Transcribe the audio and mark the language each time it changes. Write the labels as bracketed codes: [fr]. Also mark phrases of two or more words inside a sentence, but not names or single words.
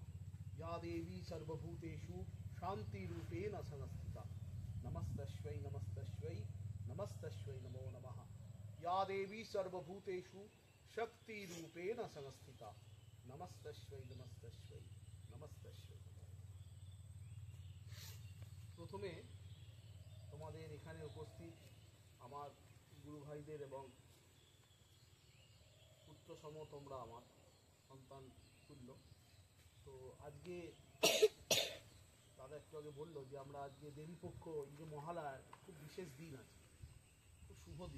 [sa] या देवी सर्वभूतेषु शान्तिरूपेण संस्थिता नमस्तस्यै नमस्तस्यै नमस्तस्यै नमो नमः। या देवी सर्वभूतेषु शक्तिरूपेण संस्थिता नमस्तस्यै नमस्तस्यै नमस्तस्यै नमो नमः। [bn] প্রথমে তোমাদের এখানে উপস্থিত আমার গুরু ভাইদের এবং পুত্র সম তোমরা আমার সন্তান তুল্য। তো আজকে দাদা একটু আগে বললো যে আমরা আজকে দেবীপক্ষ, এই যে মহালয়ার খুব বিশেষ দিন আছে, খুব শুভ দিন।